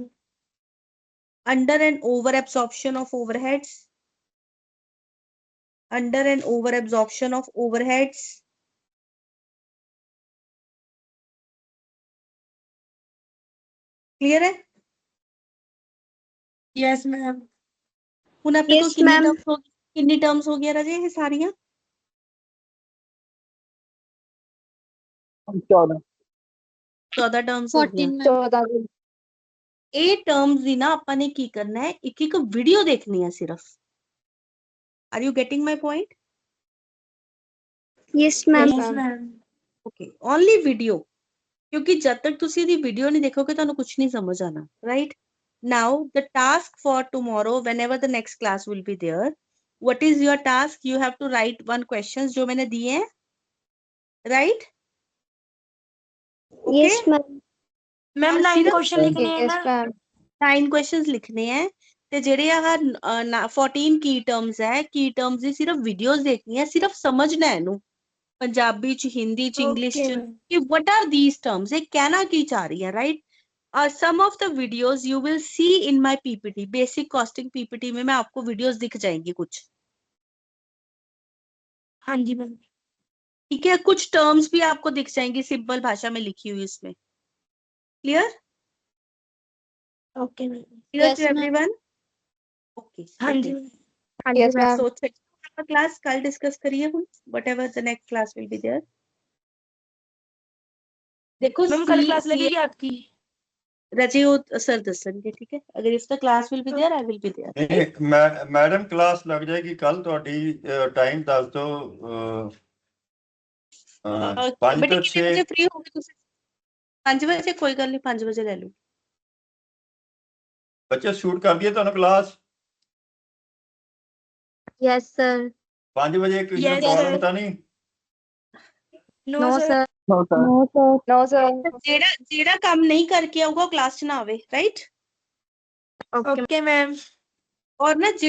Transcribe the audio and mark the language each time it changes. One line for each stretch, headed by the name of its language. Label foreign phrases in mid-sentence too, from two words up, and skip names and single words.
English: under and over absorption of overheads, under and over absorption of overheads,
Hindi: क्लियर है?
English: yes ma'am.
Punjabi: ਹੁਣ ਆਪਣੇ
English: Yes, कोल ma'am.
Hindi: कितनी टर्म्स हो गया राजे ये सारियां? 14 14 टर्म्स हो गया।
English: 14 ma'am.
Hindi: 14
Punjabi: ਇਹ ਟਰਮਸ ਦੀ ਨਾ ਆਪਾਂ ਨੇ ਕੀ ਕਰਨਾ ਹੈ, ਇੱਕ ਇੱਕ ਵੀਡੀਓ ਦੇਖਣੀ ਹੈ ਸਿਰਫ।
English: are you getting my point? Yes, ma'am. yes ma'am. okay, only video,
Punjabi: ਕਿਉਂਕਿ ਜਦ ਤੱਕ ਤੁਸੀਂ ਇਹਦੀ ਵੀਡੀਓ ਨਹੀਂ ਦੇਖੋਗੇ ਤੁਹਾਨੂੰ ਕੁਝ ਨਹੀਂ ਸਮਝ ਆਣਾ, ਰਾਈਟ?
English: now the task for tomorrow whenever the next class will be there, what is your task? You have to write one questions
Hindi: जो मैंने दिए हैं, राइट?
English: Yes, ma'am. मैम
Hindi: और 9 सिर्फ क्वेश्चन लिखने हैं
English: yes
Hindi: ना?
English: ma'am
Hindi: 9 क्वेश्चंस लिखने हैं
Punjabi: ਤੇ ਜਿਹੜੇ ਆਹ 14 ਕੀ ਟਰਮਸ ਹੈ, ਕੀ ਟਰਮਸ ਦੀ ਸਿਰਫ ਵੀਡੀਓਜ਼ ਦੇਖਣੀ ਹੈ, ਸਿਰਫ ਸਮਝਣਾ ਹੈ ਇਹਨੂੰ ਪੰਜਾਬੀ ਚ, ਹਿੰਦੀ ਚ, ਇੰਗਲਿਸ਼
English: ओके
Punjabi: ਚ,
English: मैम। ਕਿ what are these terms,
Punjabi: ਇਹ ਕਹਿਣਾ ਕੀ ਚਾਹ ਰਹੀ ਹੈ,
English: राइट? some of the videos you will see in my PPT,
Hindi: basic costing PPT में मैं आपको videos दिख जाएंगी कुछ, हाँ जी मैम। ठीक है? कुछ टर्म्स भी आपको दिख जाएंगी सिंपल भाषा में लिखी हुई इसमें, क्लियर?
English: okay ma'am. क्लियर Yes, टू ma'am. everyone? okay,
Hindi: हाँ जी मैम।
English: yes ma'am
Hindi: so क्लास कल डिस्कस करिए हम,
English: whatever the next class will be there।
Hindi: देखो मैम कल क्लास लगेगी आपकी?
Punjabi: ਰਜੇ ਉਹ ਸਰ ਦੱਸਣਗੇ,
Hindi: ठीक है? अगर
English: if the class will be there, I will be there, right?
Punjabi: ਮੈਡਮ ਕਲਾਸ ਲੱਗ ਜਾਏਗੀ ਕੱਲ ਤੁਹਾਡੀ, ਟਾਈਮ ਦੱਸ ਦਿਓ। 5
Hindi: बेटे
Punjabi: ਤੋਂ
Hindi: कितने 6 बजे फ्री होगे तुम? 5 बजे, कोई गल नहीं, 5 बजे ले लो।
Punjabi: ਬੱਚੇ ਸ਼ੂਟ ਕਰ ਦਈਏ ਤੁਹਾਨੂੰ ਕਲਾਸ
English: yes sir
Punjabi: 5 ਵਜੇ? ਕਿਸੇ ਨੂੰ
English: Yes,
Punjabi: ਪ੍ਰੋਬਲਮ
English: sir.
Punjabi: ਤਾਂ ਨਹੀਂ?
English: नो no सर। sir No, sir. no sir no sir
Punjabi: ਜਿਹੜਾ ਜਿਹੜਾ ਕੰਮ ਨਹੀਂ ਕਰਕੇ ਆਊਗਾ ਕਲਾਸ ਚ ਨਾ ਆਵੇ,
English: राइट? okay okay ma'am.
Hindi: और ना